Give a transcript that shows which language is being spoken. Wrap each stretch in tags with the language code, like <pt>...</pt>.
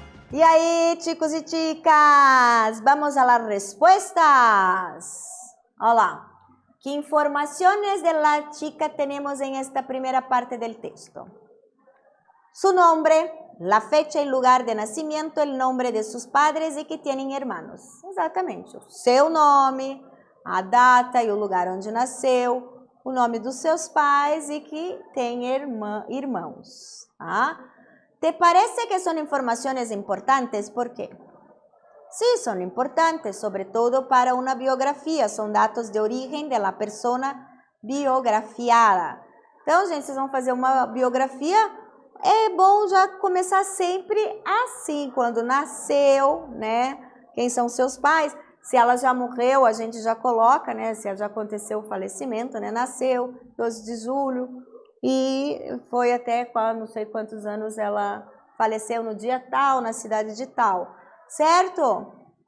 <pt>E aí,</pt> <es>chicos e chicas, vamos a las respuestas. Hola. ¿Qué informaciones de la chica tenemos en esta primera parte del texto? Su nombre, la fecha y lugar de nacimiento, el nombre de sus padres y que tienen hermanos.</es> <pt>Exatamente. O seu nome, a data e o lugar onde nasceu, o nome dos seus pais e que tem irmãos. ¿Ah?</pt> <es>¿Te parece que son informaciones importantes? ¿Por qué? Sí, son importantes, sobre todo para una biografía. Son datos de origen de la persona biografiada.</es> <pt>Então, gente, vocês vão fazer uma biografia. É bom já começar sempre assim, quando nasceu, né? Quem são seus pais? Se ela já morreu, a gente já coloca, né? Se já aconteceu o falecimento, né? Nasceu 12 de julho e foi até não sei quantos anos ela faleceu no dia tal, na cidade de tal, certo?</pt>